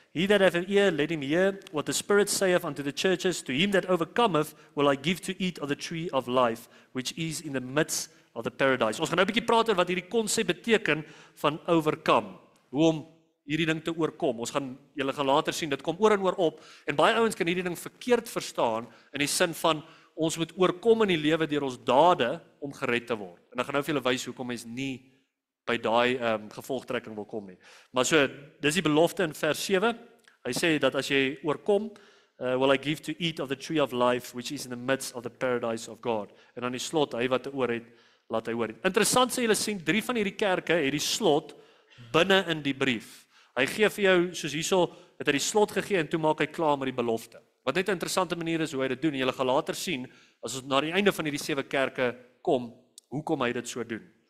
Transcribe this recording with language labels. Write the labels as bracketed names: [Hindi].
[English] He that have an ear, let him hear what the Spirit saith unto the churches. To him that overcometh will I give to eat of the tree of life, which is in the midst of the paradise. [Afrikaans] Ons gaan nou 'n bietjie praat oor wat hierdie konsep beteken van overcome. Hoe om hierdie ding te oorkom. Julle gaan later sien, dit kom oor en oor op. En baie ouens kan hierdie ding verkeerd verstaan in die sin van ons moet oorkom in die lewe deur ons dade om gered te word. En dan gaan nou vir julle wys hoekom mens nie by daai gevolgtrekking wil kom nie. Maar so, dis die belofte in vers 7. Hy sê dat as jy oorkom, [English] will I give to eat of the tree of life, which is in the midst of the paradise of God. [Afrikaans] En dan die slot, hy wat 'n oor het, laat hy hoor. Interessant sê julle sien, 3 van hierdie kerke het die slot binne in die brief. Hy gee vir jou, soos hierso, het hy die slot gegee en toe maak hy klaar met die belofte. Wat net 'n interessante manier is hoe hy dit doen. En julle gaan later sien, as ons na die einde van hierdie 7 kerke kom, hoekom hy dit so doen.